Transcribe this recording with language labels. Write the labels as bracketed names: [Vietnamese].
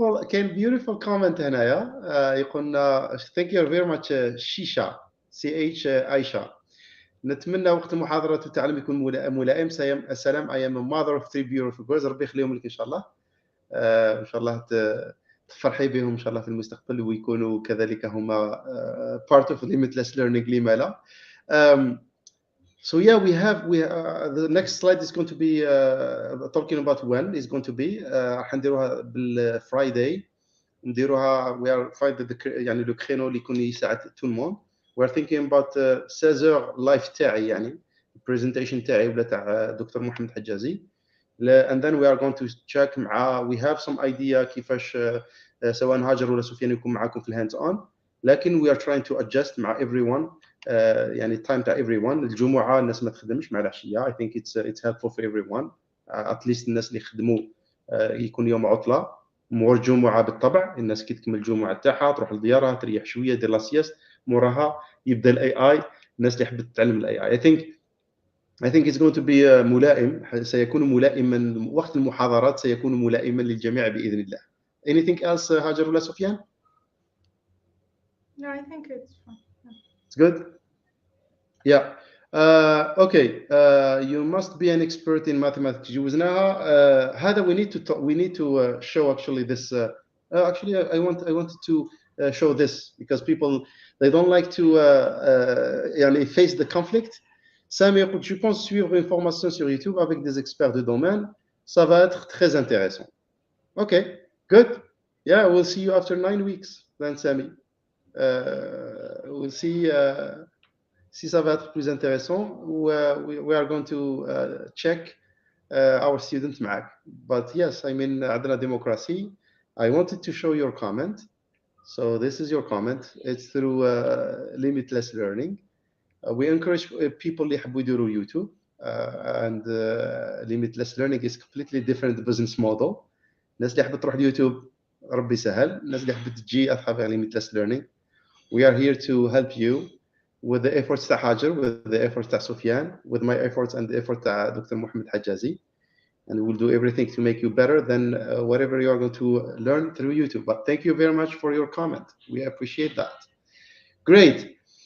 [Arabic] كاين [English] beautiful comment [Arabic] هنايا يقول [English] thank you very much [Arabic] شيشا CH عايشة. نتمنى وقت المحاضرة والتعلم يكون ملائم. السلام. [English] I am a mother of 3 beautiful girls. [Arabic] ربي يخليهم لك إن شاء الله. إن شاء الله تفرحي بهم إن شاء الله في المستقبل ويكونوا كذلك هما [English] part of limitless learning. [Arabic] لما لا. [English] So yeah, we the next slide is going to be talking about when is going to be. [Arabic] راح نديروها بالفرايداي. نديروها [English] we are Friday [Arabic] يعني لو كرينو اللي يكون يساعد [French] tout le monde. [English] We are thinking about 16h live تاعي يعني presentation تاعي [Arabic] ولا تاع دكتور محمد حجازي. [English] And then we are going to check مع we have some idea [Arabic] كيفاش سواء هاجر ولا سفيان يكون معاكم في الهاندز اون. [English] لكن we are trying to adjust مع everyone [Arabic] يعني التايم تاع [English] everyone. [Arabic] الجمعة الناس ما تخدمش مع العشية. [English] I think it's helpful for everyone. At least [Arabic] الناس اللي يخدموا يكون يوم عطلة. مور الجمعة بالطبع الناس كي تكمل الجمعة تاعها تروح لديارها تريح شوية دير لا سياست. موراها يبدا الاي اي. الناس اللي حبت تتعلم الاي اي. [English] I think it's going to be ملائم. [Arabic] سيكون ملائما وقت المحاضرات سيكون ملائما للجميع بإذن الله. [English] Anything else هاجر ولا سفيان? No, I think it's fine. It's good. Yeah. Okay. You must be an expert in mathematics. [Arabic] جوزناها. هذا [English] we need to show actually this. Actually, I wanted to show this because people they don't like to يعني face the conflict. [French] Sam écoute, je pense suivre une formation sur YouTube avec des experts de domaine, ça va être très intéressant. [English] Okay, good. Yeah, we'll see you after 9 weeks then, Sami. We'll see [French] si ça va être plus intéressant. [English] We are going to check our students [Arabic] معك. [English] But yes, I mean [Arabic] عندنا [English] democracy. I wanted to show your comment. So this is your comment. It's through limitless learning. We encourage people [Arabic] اللي يحبوا يديروا يوتيوب [English] and limitless learning is completely different business model. [Arabic] الناس اللي حبت تروح اليوتيوب ربي سهل. الناس اللي حبت تجي أتحابها limitless learning. [English] We are here to help you with the efforts تاع هاجر, with the efforts تاع سفيان, with my efforts and the effort تاع doctor محمد حجازي. And we'll do everything to make you better than whatever you are going to learn through YouTube. But thank you very much for your comment. We appreciate that. Great.